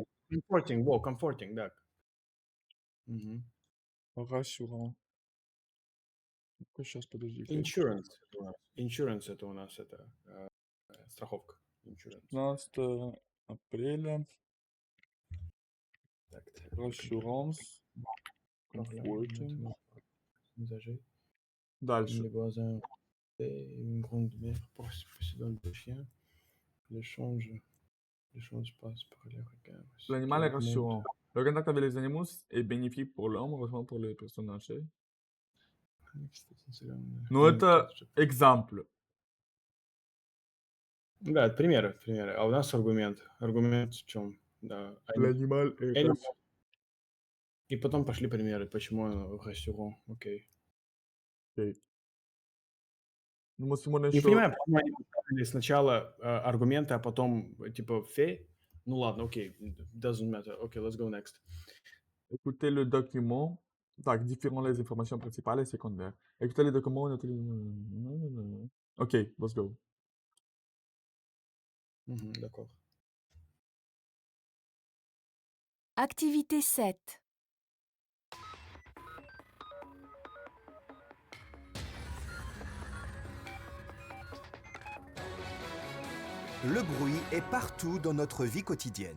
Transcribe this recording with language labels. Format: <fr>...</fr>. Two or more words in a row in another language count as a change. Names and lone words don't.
<ru>comforting, да. Мгм. rassurant. Ну-ка, сейчас, подожди, Insurance это у нас. Insurance это у нас страховка. Insurance. 15 апреля, Так,</ru> <fr>rassurance, comforting. Messager.</fr> <ru>Дальше.</ru> <fr>Les voisins et une grande mère possédant des chiens. L'échange, l'échange passe par les regards. Ce qui L'animal est augmente. rassurant. Le contact avec les animaux est bénéfique pour l'homme, heureusement pour les personnes âgées.</fr> <ru>Ну, это exemple. Да, это примеры. А у нас аргумент. Аргумент в чем? Да.</ru> <fr>L'animal est Animal. rassurant.</fr> <ru>И потом пошли примеры, почему оно rassurant. Окей. Ну, Simon Не еще... понимаю, почему они поставили сначала аргументы, а потом типа фе. Ну ладно, окей.</ru> <en>Doesn't matter. Окей, let's go next.</en> <fr>Écoutez le document. Так, différents les informations principales et secondaires. Écoutez le document.</fr> <en>Ok, let's go. Мгм,</en> <fr>d'accord. Activité 7. Le bruit est partout dans notre vie quotidienne.</fr>